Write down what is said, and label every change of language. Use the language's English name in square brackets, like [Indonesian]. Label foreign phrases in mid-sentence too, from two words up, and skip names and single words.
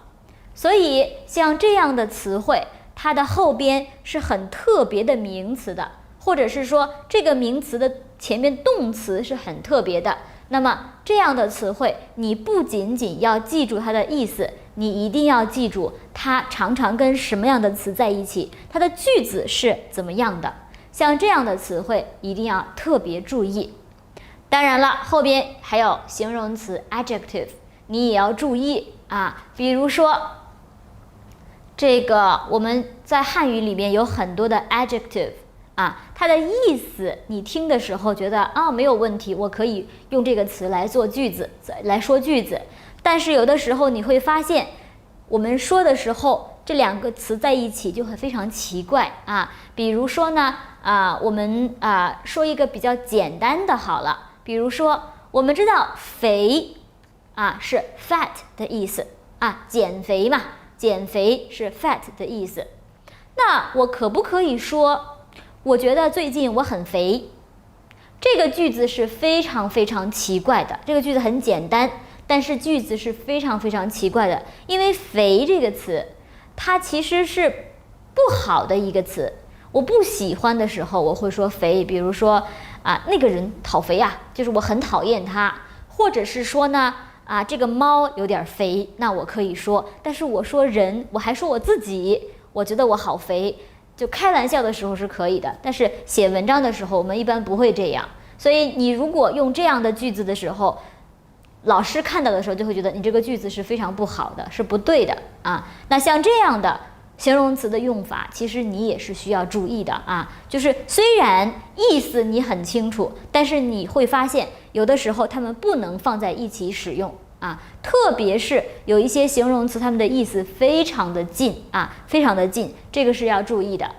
[Chinese] 所以像這樣的詞彙，它的後邊是很特別的名詞的，或者是說這個名詞的前面動詞是很特別的。那麼這樣的詞彙，你不僅僅要記住它的意思，你一定要記住它常常跟什麼樣的詞在一起，它的句子是怎麼樣的。像這樣的詞彙一定要特別注意。當然了，後邊還有形容詞 adjective， 你也要注意啊。比如說這個我們在漢語裡面有很多的 adjective 啊，它的意思你聽的時候覺得啊沒有問題，我可以用這個詞來做句子，來說句子。但是有的時候你會發現，我們說的時候這兩個詞在一起就會非常奇怪啊。比如說呢我們說一個比較簡單的好了。比如說，我們知道肥是 fat 的意思啊，減肥嘛，減肥是 fat 的意思。那我可不可以說，我覺得最近我很肥？這個句子是非常非常奇怪的。這個句子很簡單，但是句子是非常非常奇怪的，因為肥這個詞，它其實是不好的一個詞。我不喜歡的時候，我會說肥，比如說那個人好肥啊，就是我很討厭他。或者是說呢這個貓有點肥，那我可以說。但是我說人，我還說我自己，我覺得我好肥，就開玩笑的時候是可以的。但是寫文章的時候，我們一般不會這樣。所以你如果用這樣的句子的時候，老師看到的時候就會覺得你這個句子是非常不好的，是不對的啊。那像這樣的形容詞的用法，其實你也是需要注意的啊。就是虽然意思你很清楚，但是你会发现有的时候它们不能放在一起使用啊。特別是有一些形容詞，它們的意思非常的近啊，非常的近，這個是要注意的。